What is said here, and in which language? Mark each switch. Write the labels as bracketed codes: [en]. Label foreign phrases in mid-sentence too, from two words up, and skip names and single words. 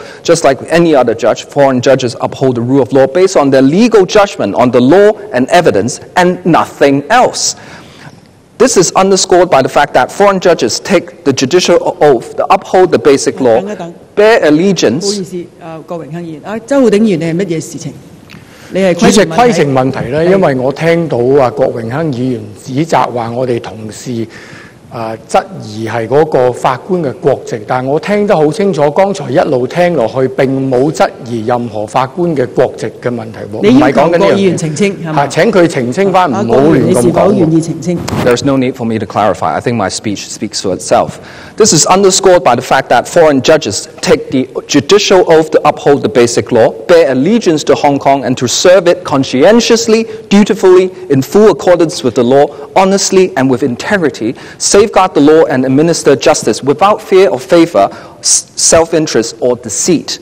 [en] Just like any other judge, foreign judges uphold the rule of law based on their legal judgment on the law and evidence and nothing else. This is underscored by the fact that foreign judges take the judicial oath to uphold the Basic Law, bear allegiance. [yue] 主席，規程問題咧，因為我聽到郭榮鏗議員指責話我哋同事質疑係嗰個法官嘅國籍，但係我聽得好清楚，剛才一路聽落去並冇質疑任何法官嘅國籍嘅問題喎。你要求郭議員澄清係嘛？請佢澄清翻，唔好亂咁講。你是否願意澄清 [en] There's no need for me to clarify. I think my speech speaks for itself. This is underscored by the fact that foreign judges take the judicial oath to uphold the basic law, bear allegiance to Hong Kong, and to serve it conscientiously, dutifully, in full accordance with the law, honestly, and with integrity, safeguard the law and administer justice without fear or favor, self-interest, or deceit.